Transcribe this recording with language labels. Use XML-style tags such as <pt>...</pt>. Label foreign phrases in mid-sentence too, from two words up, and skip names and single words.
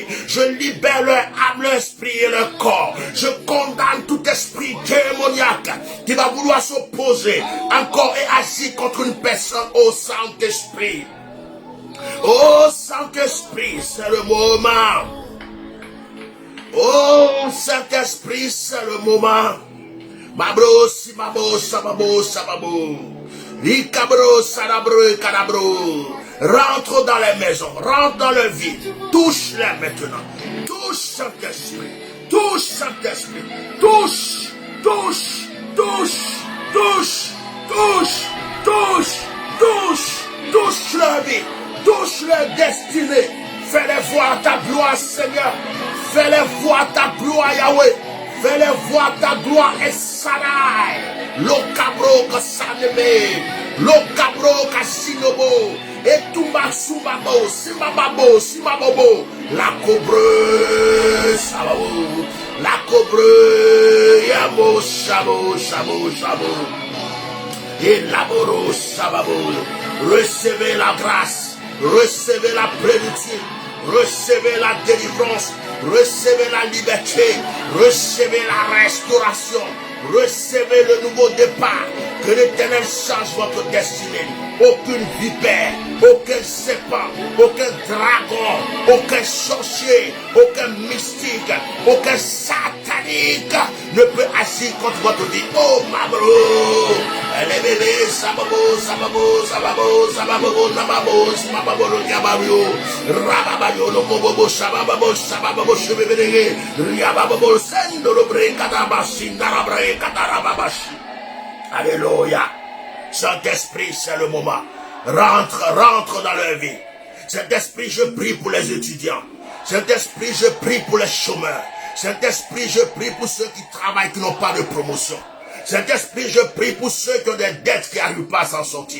<fr>Je libère leur âme, leur esprit et leur corps. Je condamne tout esprit démoniaque qui va vouloir s'opposer encore et agir contre une personne au Saint-Esprit. Oh Saint-Esprit, c'est le moment. Oh Saint-Esprit, c'est le moment. Mabro, simabo, sababo, sababo. Ikabro, sadabro, kadabro. Rentre dans les maisons, rentre dans leur vie. Touche-les maintenant. Touche Saint-Esprit. Touche Saint-Esprit. Touche, touche, touche, touche, touche, touche, touche, touche leur vie. Touche leur destinée. Fais-les voir ta gloire, Seigneur. Fais-les voir ta gloire, Yahweh. Fais-les voir ta gloire, Essadai. Lokabro kasaneme. Lokabro kasinobo. Et tumba sumabo. Simababo. Simabobo. La cobre. Sababo. La cobre. Yamo. Shabo. Shabo. Shabo. Et laboro. Sababo. Recevez la grâce. Recevez la plénitude. Recevez la délivrance. Recevez la liberté. Recevez la restauration. Recevez le nouveau départ. Que l'Éternel change votre destinée. Aucune vipère, aucun serpent, aucun dragon, aucun sorcier, aucun mystique, aucun satanique ne peut agir contre votre vie. Oh Mabro, les bébés, sababo, sababo, sababo, sababo, sababo, sababo, yabario, rababayo, le bobo, sababo, sababo, cheveux, riababo, sendo le bre, katabashi, darabre, katarababashi. Alléluia. Saint-Esprit, c'est le moment. Rentre dans leur vie. Saint-Esprit, je prie pour les étudiants. Saint-Esprit, je prie pour les chômeurs. Saint-Esprit, je prie pour ceux qui travaillent, qui n'ont pas de promotion. Saint-Esprit, je prie pour ceux qui ont des dettes qui n'arrivent pas à s'en sortir.</fr>